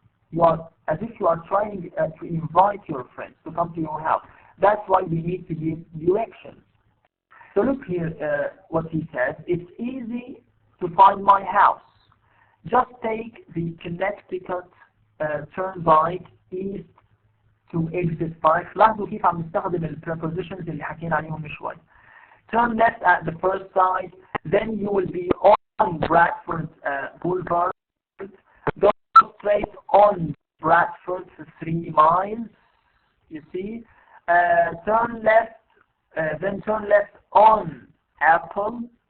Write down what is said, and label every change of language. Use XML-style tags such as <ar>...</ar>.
<en>You are, as if you are trying to invite your friends to come to your house. That's why we need to give directions. So look here what he says. It's easy to find my house. Just take the Connecticut Turnpike east to exit 5.</en> <ar>لاحظوا كيف عم نستخدم ال prepositions اللي حكينا عليهم شوي.</ar> <en>Turn left at the first side, then you will be on Bradford Boulevard. Go straight on Bradford for 3 miles. You see, turn left, then turn left on Apple.</en>